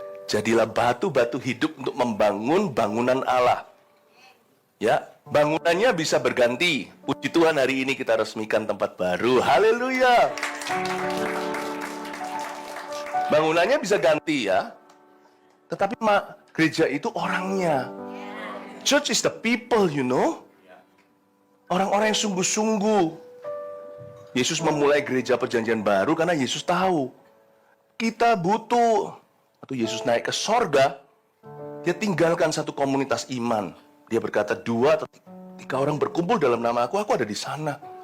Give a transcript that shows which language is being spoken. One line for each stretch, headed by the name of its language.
Indonesian: Jadilah batu-batu hidup untuk membangun bangunan Allah. Ya, bangunannya bisa berganti. Puji Tuhan, hari ini kita resmikan tempat baru. Haleluya. Bangunannya bisa ganti ya. Tetapi gereja itu orangnya.
English: Church is the people, you know.
Indonesian: Orang-orang yang sungguh-sungguh. Yesus memulai gereja perjanjian baru karena Yesus tahu kita butuh. Waktu Yesus naik ke sorga, dia tinggalkan satu komunitas iman. Dia berkata, 2 atau 3 orang berkumpul dalam nama aku ada di sana.